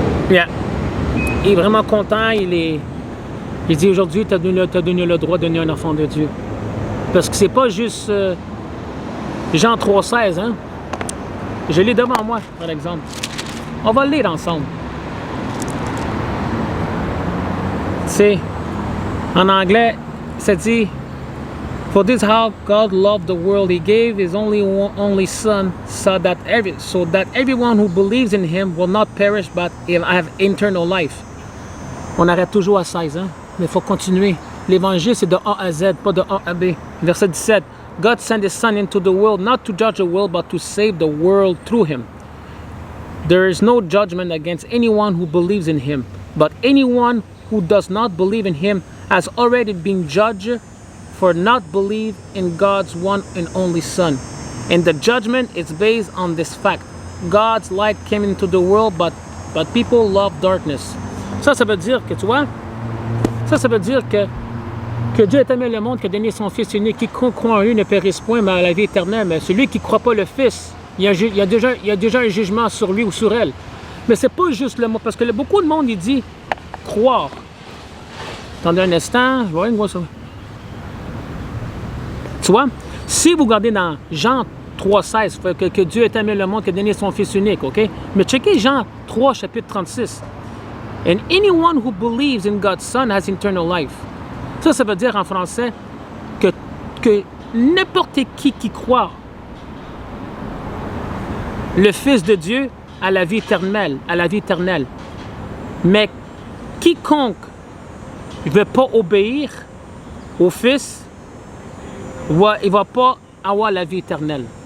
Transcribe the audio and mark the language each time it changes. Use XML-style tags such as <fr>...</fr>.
<fr>Yeah. Il est vraiment content. Il dit aujourd'hui, tu as donné le droit de devenir un enfant de Dieu. Parce que c'est pas juste Jean 3,16, hein? Je l'ai devant moi, par exemple. On va le lire ensemble. C'est en anglais, ça dit</fr> <en>For this how God loved the world, He gave His only Son, so that everyone who believes in Him will not perish but have eternal life.</en> <fr>On arrête toujours à 16, hein? Mais il faut continuer. L'évangile, c'est de A à Z, pas de A à B. Verset 17.</fr> <en>God sent His Son into the world, not to judge the world, but to save the world through Him. There is no judgment against anyone who believes in Him, but anyone who does not believe in Him has already been judged for not believe in God's one and only Son. And the judgment is based on this fact. God's light came into the world, but people love darkness.</en> <fr>Ça veut dire que, tu vois, ça veut dire que Dieu a aimé le monde, qu'il a donné son Fils unique, qui croit en lui ne périsse point, mais à la vie éternelle. Mais celui qui ne croit pas le Fils, il y a déjà un jugement sur lui ou sur elle. Mais c'est pas juste le mot, parce que beaucoup de monde, il dit croire. Attendez un instant, je vais voir ça. Tu vois, si vous regardez dans Jean 3,16, que Dieu a aimé le monde, qu'il a donné son Fils unique, ok? Mais checkez Jean 3, chapitre 36.</fr> <en>And anyone who believes in God's Son has eternal life.</en> <fr>Ça veut dire en français que n'importe qui croit le Fils de Dieu a la vie éternelle, Mais quiconque ne veut pas obéir au Fils, il ne va pas avoir la vie éternelle.</fr>